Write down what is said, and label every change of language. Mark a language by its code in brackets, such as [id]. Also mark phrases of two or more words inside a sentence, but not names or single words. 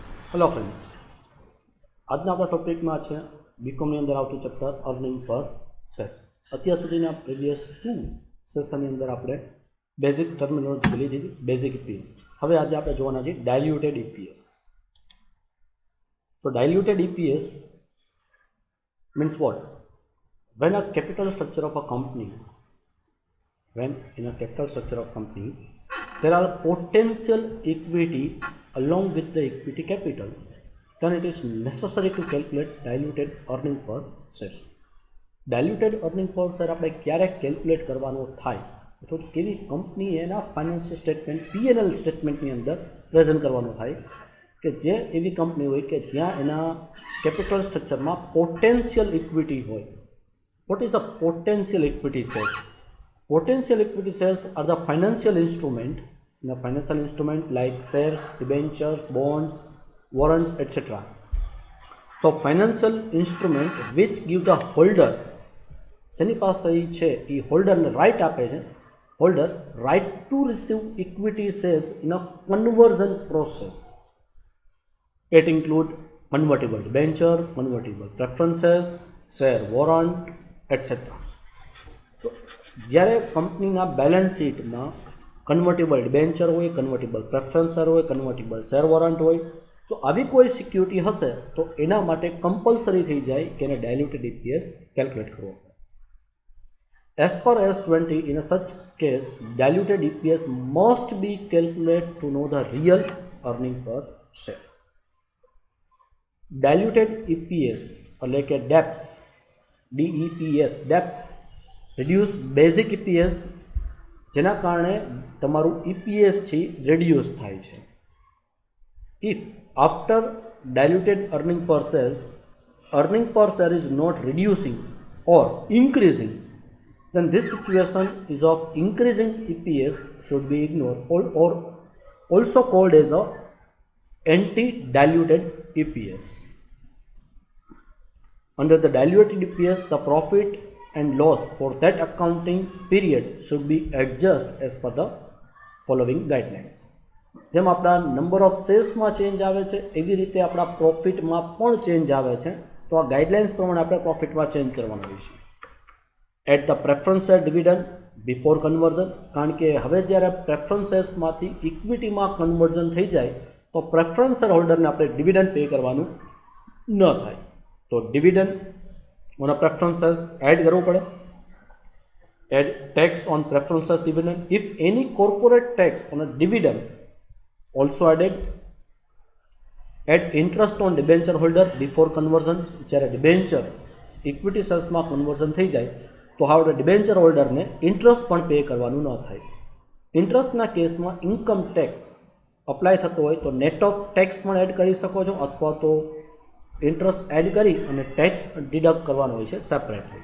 [gu] હેલો ફ્રેન્ડ્સ, આજના આપણા ટોપિકમાં છે બીકોમની અંદર આવતું ચેપ્ટર [en] earning per shares. [gu] અત્યાર સુધીના પ્રીવિયસ 2 સેશનની અંદર આપણે [en] basic terminology [gu] જોઈ લીધી, [en] basic EPS. [gu] હવે આજે આપણે જોવાના છે [en] diluted EPS. તો diluted EPS means what? When a capital structure of a company, when in a capital structure of company, there are potential equity along with the equity capital, then it is necessary to calculate diluted earning per share. Diluted earning per share [gu] આપણે ક્યારે કેલ્ક્યુલેટ કરવાનો થાય તો કેવી કંપની એના [en] financial statement [gu] P&L સ્ટેટમેન્ટની અંદર પ્રેઝન્ટ કરવાનો થાય કે જે એવી કંપની હોય કે જ્યાં એના કેપિટલ સ્ટ્રક્ચરમાં [en] potential equity [gu] હોય. [en] what is a potential equity shares? Potential equity shares are the financial instrument, like shares, debentures, bonds, warrants, etc. So financial instrument which give the holder, જેની પાસે છે એ હોલ્ડરને રાઇટ આપે છે, holder right to receive equity shares in a conversion process. It include convertible debenture, convertible preferences, share warrant, etc. [gu] જ્યારે કંપનીના બેલેન્સ શીટમાં [en] convertible debenture [gu] હોય, [en] convertible preferencer [gu] હોય, [en] convertible share warrant [gu] હોય, તો આવી કોઈ સિક્યુરિટી હશે તો એના માટે કમ્પલસરી થઈ જાય કે એને [en] diluted EPS [gu] કેલ્ક્યુલેટ કરવો. [en] As per S20, in a such case, diluted EPS must be calculated to know the real earning per share. Diluted EPS [gu] એટલે કે [en] DEPS, DEPS, DEPS reduce basic EPS, [gu] જેના કારણે તમારું EPS છે reduce થાય છે. [en] If after diluted earning per share is not reducing or increasing, then this situation is of increasing EPS should be ignored, or also called as a anti-diluted EPS. Under the diluted EPS, the profit and loss for that accounting period should be adjusted as per the following guidelines. [gu] જેમ આપણા નંબર ઓફ શેર્સમાં ચેન્જ આવે છે એવી રીતે આપણા પ્રોફિટમાં પણ ચેન્જ આવે છે, તો આ ગાઈડલાઇન્સ પ્રમાણે આપણે પ્રોફિટમાં ચેન્જ કરવાનું હોય છે. [en] at the preference share dividend before conversion, [gu] કારણ કે હવે જ્યારે પ્રેફરન્સ શેર્સમાંથી ઇક્વિટીમાં કન્વર્ઝન થઈ જાય તો પ્રેફરન્સ શેર હોલ્ડરને આપણે ડિવિડન્ડ પે કરવાનું ન થાય. તો ડિવિડન્ડ [en] on a preferences [gu] add કરવું પડે. [en] Add tax on preferences dividend. If any corporate tax on a dividend also added. Add interest on debenture holder before conversion. [gu] જ્યારે [en] debenture equity shares [gu] માં કન્વર્ઝન થઈ જાય તો હવે [en] debenture holder [gu] ને ઇન્ટરેસ્ટ પણ પે કરવાનું ન થાય. ઇન્ટરેસ્ટના કેસમાં ઇન્કમ ટેક્સ અપ્લાય થતો હોય તો [en] net of tax [gu] પણ એડ કરી શકો છો, અથવા તો ઇન્ટરેસ્ટ એડ કરી અને ટેક્સ ડિડક્ટ કરવાનો હોય છે સેપરેટલી.